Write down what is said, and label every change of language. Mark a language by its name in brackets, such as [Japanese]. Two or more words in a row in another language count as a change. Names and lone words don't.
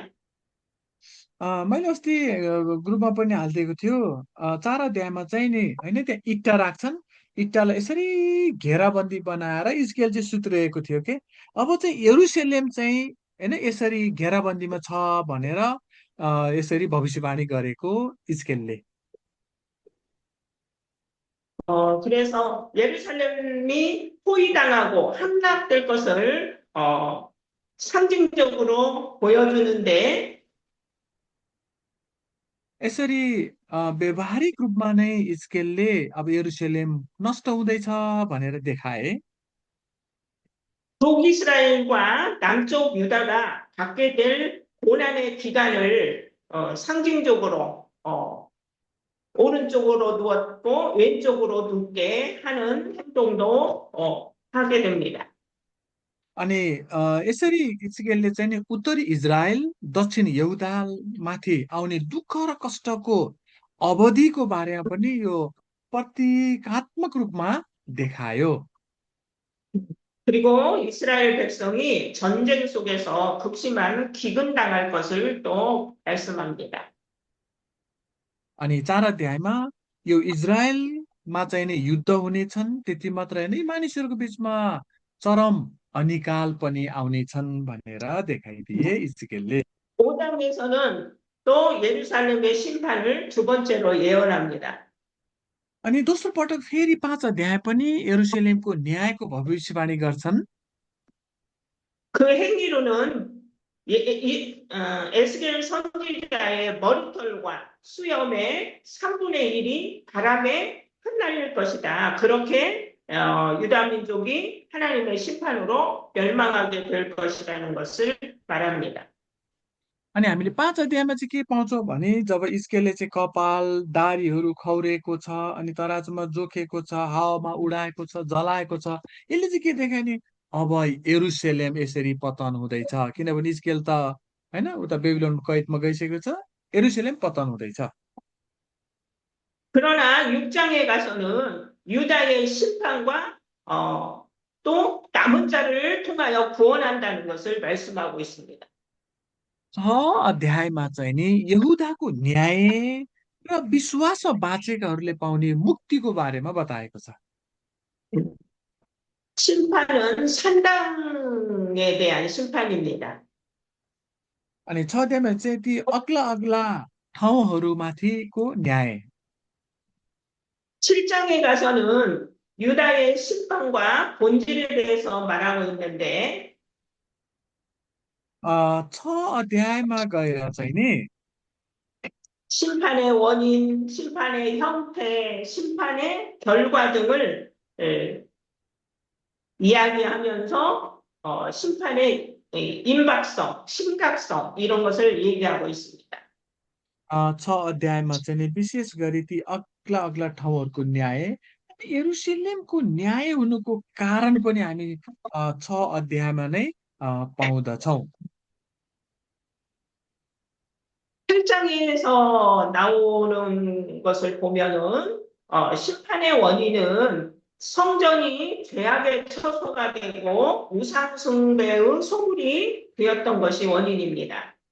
[Nepali] मैले अस्ति ग्रुपमा पनि हालिदिएको थियो चार अध्यायमा चाहिँ नि होइन त्यहाँ इट्टा राख्छन् इट्टालाई यसरी घेराबन्दी बनाएर इजकेल चाहिँ सुतिरहेको थियो के अब चाहिँ यरुशलेम चाहिँ होइन यसरी घेराबन्दीमा छ भनेर यसरी भविष्यवाणी गरेको इजकेलले। [Korean] 그래서 예루살렘이 포위당하고 함락될 것을 상징적으로 보여주는데 [Nepali] यसरी व्यवहारिक रूपमा नै इजकेलले अब यरुशलेम नष्ट हुँदैछ भनेर देखाए। [Korean] 북이스라엘과 남쪽 유다가 갖게 될 고난의 기간을 상징적으로 오른쪽으로 누웠고 왼쪽으로 눕게 하는 행동도 하게 됩니다. [Nepali] अनि यसरी इजकेलले चाहिँ नि उत्तरी इजरायल दक्षिण यहुदामाथि आउने दुःख र कष्टको अवधिको बारेमा पनि यो प्रतीकात्मक रूपमा देखायो। [Korean] 그리고 이스라엘 백성이 전쟁 속에서 극심한 기근당할 것을 또 말씀합니다. [Nepali] अनि चार अध्यायमा यो इजरायलमा चाहिँ नि युद्ध हुनेछन् त्यति मात्र होइन यी मानिसहरूको बीचमा चरम अनिकाल पनि आउनेछन् भनेर देखाइदिए इजकेलले। [Korean] 5장에서는 또 예루살렘의 심판을 두 번째로 예언합니다. [Nepali] अनि दोस्रो पटक फेरि पाँच अध्याय पनि यरुशलेमको न्यायको भविष्यवाणी गर्छन्। [Korean] 그 행위로는 에스겔 선지자의 머리털과 수염의 3분의 1이 바람에 흩날릴 것이다. 그렇게 유다 민족이 하나님의 심판으로 멸망하게 될 것이라는 것을 말합니다. [Nepali] अनि हामीले 5 अध्यायमा चाहिँ के पाउँछौँ भने जब इस्केलले चाहिँ कपाल दाढीहरू खौरेको छ अनि तराजुमा जोखेको छ हावामा उडाएको छ जलाएको छ यसले चाहिँ के देखायो नि अब यरुशलेम यसरी पतन हुँदैछ किनभने इस्केल त होइन उता बेबिलोन कैदमा गइसकेको छ यरुशलेम पतन हुँदैछ [Korean] 그러나 6장에 가서는 유다의 심판과 또 남은 자를 통하여 구원한다는 것을 말씀하고 있습니다. [Nepali] 6 अध्यायमा चाहिँ नि यहुदाको न्याय र विश्वासमा बाँचेकाहरूले पाउने मुक्तिको बारेमा बताएको छ [Korean] 심판은 산당에 대한 심판입니다. [Nepali] अनि 6 अध्यायमा चाहिँ ती अग्ला अग्ला ठाउँहरूमाथिको न्याय [Korean] 7장에 가서는 유다의 심판과 본질에 대해서 말하고 있는데 [Nepali] 6 अध्यायमा गएर चाहिँ नि [Korean] 심판의 원인, 심판의 형태, 심판의 결과 등을 이야기하면서 심판의 임박성, 심각성 이런 것을 얘기하고 있습니다. [Nepali] 6 अध्यायमा चाहिँ नि विशेष गरी ती अग्ला अग्ला ठाउँहरूको न्याय अनि यरुशलेमको न्याय हुनुको कारण पनि हामी 6 अध्यायमा नै पाउँदछौँ [Korean] 8장에서 나오는 것을 보면은 심판의 원인은 성전이 죄악의 처소가 되고 우상 숭배의 소굴이 되었던 것이 원인입니다.